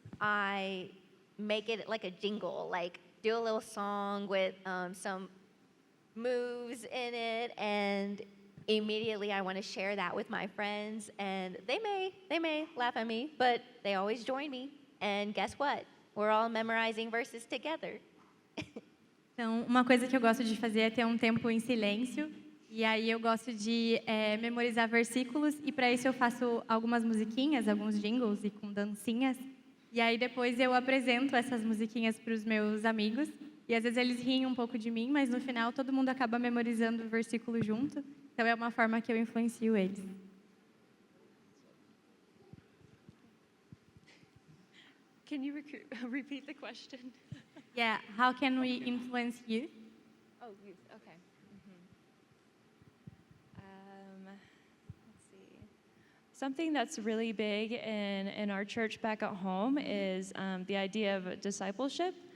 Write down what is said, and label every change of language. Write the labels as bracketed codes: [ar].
[en] I make it like a jingle, like do a little song with some moves in it, and immediately I want to share that with my friends, and they may laugh at me, but they always join me, and guess what? We're all memorizing verses together. [pt] Então, uma coisa que eu gosto de fazer é ter um tempo em silêncio, e aí eu gosto de memorizar versículos, e para isso eu faço algumas musiquinhas, alguns jingles e com dancinhas, e aí depois eu apresento essas musiquinhas para os meus amigos, e às vezes eles riem um pouco de mim, mas no final todo mundo acaba memorizando o versículo junto, então é uma forma que eu influencio eles. [en] Can you repeat the question? Yeah, how can we influence youth? Oh, youth. Okay. Let's see. Something that's really big in our church back at home is the idea of discipleship.